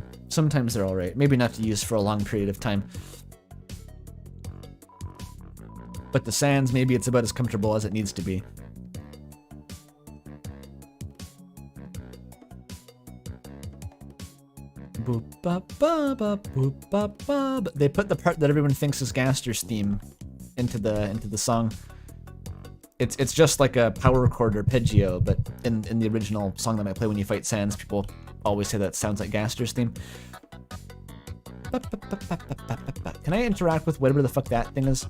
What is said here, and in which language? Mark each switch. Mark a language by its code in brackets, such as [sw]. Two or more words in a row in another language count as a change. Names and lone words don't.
[en] Sometimes they're alright. Maybe not to use for a long period of time. But the Sans, maybe it's about as comfortable as it needs to be. Boop, ba, ba, ba, boop, ba, ba, ba. They put the part that everyone thinks is Gaster's theme into the song. It's just like a power chord or arpeggio, but in the original song that I play when you fight Sans, people always say that sounds like Gaster's theme. Can I interact with whatever the fuck that thing is?